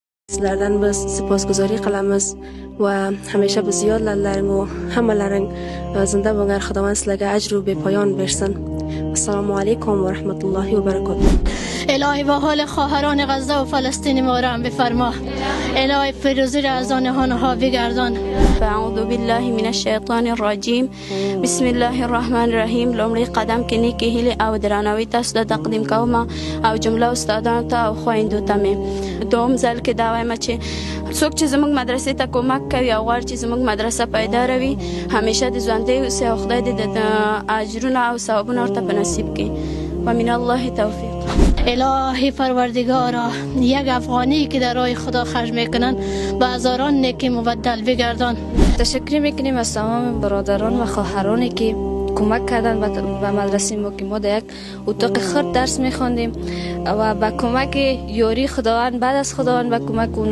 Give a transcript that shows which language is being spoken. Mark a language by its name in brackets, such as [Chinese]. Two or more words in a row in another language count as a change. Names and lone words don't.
[Uzbek] sizlardan biz siposguzori qilamiz va hamisha bizni yodlaring u hammalaring zinda bo'lgan Xudovand sizlarga [Tajik] ajru bepoyon [Uzbek] bersin. [Arabic] السلام عليكم ورحمة الله وبركاته. [Persian] الهی با حال خواهران غزه و فلسطین ما را هم بفرما. الهی فیروزی را از آنها بگردان. [Arabic] اعوذ بالله من الشیطان الرجیم. بسم الله الرحمن الرحیم. [Pashto] لومړی قدم کې نیکی هیلې او درناوي تاسو ته تقدیم کوم او جمله استادانو ته او خویندو ته مې دوم ځل کې دا وایم چې څوک چې زموږ مدرسې ته کومک کوي او غواړي چې زموږ مدرسه پیدا روي همیشه د ژوندی اوسي او خدای دې د اجرونه او ثوابونه ورته په نصیب کړي. [Arabic] و من الله توفیق. [Persian] الهی پروردگارا یک افغانی که در راه خدا خرج میکنن به هزاران نیکی مبدل بگردان. تشکر میکنیم از تمام برادران و خواهرانی که کمک کردن به مدرسه ما که ما در یک اتاق خرد درس میخواندیم و با کمک یاری خداوند بعد از خداوند و کمک